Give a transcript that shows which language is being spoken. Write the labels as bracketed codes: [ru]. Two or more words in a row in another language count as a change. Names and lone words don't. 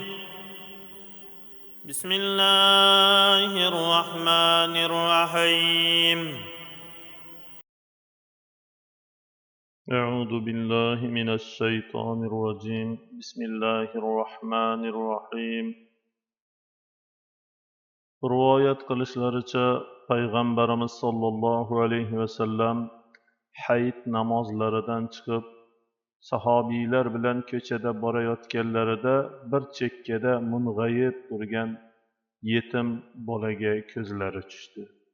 [ar] بسم الله الرحمن الرحيم. أعوذ بالله من الشيطان الرجيم. بسم الله الرحمن الرحيم. [uz] Rivoyat qilishlaricha payg'ambarimiz sollallohu alayhi vasallam hayit namozlaridan chiqib sahobiylar bilan ko'chada borayotganlarida bir chekkada mung'ayib turgan yetim bolaga ko'zlari tushdi.